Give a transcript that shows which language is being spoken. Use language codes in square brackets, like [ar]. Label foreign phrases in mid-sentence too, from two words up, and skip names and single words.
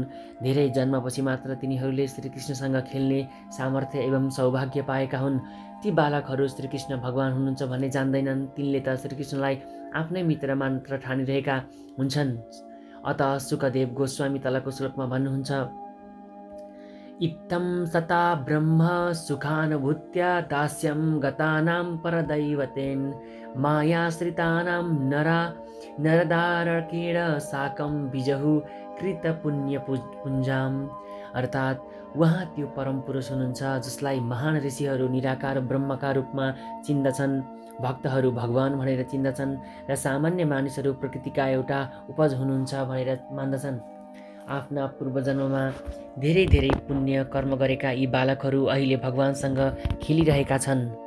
[ne] धेरै जन्मपछि मात्र तिनीहरूले श्रीकृष्णसँग खेल्ने सामर्थ्य एवं सौभाग्य पाएका हुन्। ती बालकहरू श्रीकृष्ण भगवान हुनुहुन्छ भन्ने जान्दैनन्। तिनले त श्रीकृष्णलाई आफ्नै मित्र मात्र ठानिरहेका हुन्छन्। अत सुखदेव गोस्वामी तलको श्लोकमा भन्नुहुन्छ, [sa] इत्थं सता ब्रह्म सुखानुभूत्य दास्यं गतानां परदैवतेन मायाश्रितानां नरदारकेण साकं बिजहु कृतपुण्यपुञ्जाम्। [ne] अर्थात् उहाँ त्यो परम पुरुष हुनुहुन्छ जसलाई महान ऋषिहरू निराकार ब्रह्मका रूपमा चिन्दछन्, भक्तहरू भगवान भनेर चिन्दछन् र सामान्य मानिसहरू प्रकृतिका एउटा उपज हुनुहुन्छ भनेर मान्दछन्। आफ्ना पूर्वजन्ममा धेरै धेरै पुण्य कर्म गरेका यी बालकहरू अहिले भगवानसँग खेलिरहेका छन्।